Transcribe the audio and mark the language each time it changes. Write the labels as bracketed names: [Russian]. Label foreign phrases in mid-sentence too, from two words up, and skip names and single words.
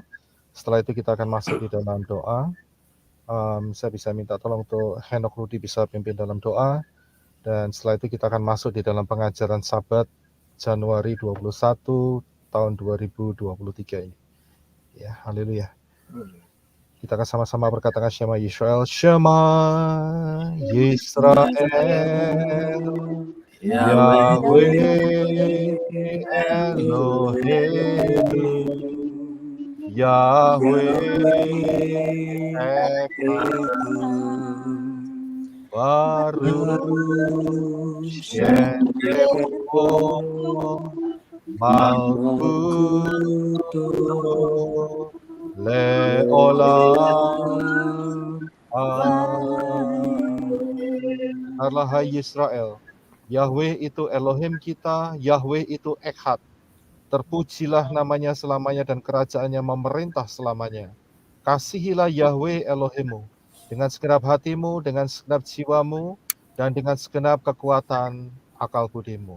[Indonesian] Setelah itu kita akan masuk di dalam doa. Saya bisa minta tolong untuk Henok Rudi bisa pimpin dalam doa, dan setelah itu kita akan masuk di dalam pengajaran Sabat Januari 21 tahun 2023 ini. Ya, haleluya. Kita akan sama-sama berkatakan [Hebrew] שמע ישראל. שמע ישראל, יהוה אלוהים, יהוה אחד, ברוך שם כמו מלכותו לעולם. [Indonesian] Allah Israel, Yahweh itu Elohim kita, Yahweh itu Echad. Terpujilah namanya selamanya dan kerajaannya memerintah selamanya. Kasihilah Yahweh Elohimmu dengan segenap hatimu, dengan segenap jiwamu, dan dengan segenap kekuatan akal budimu.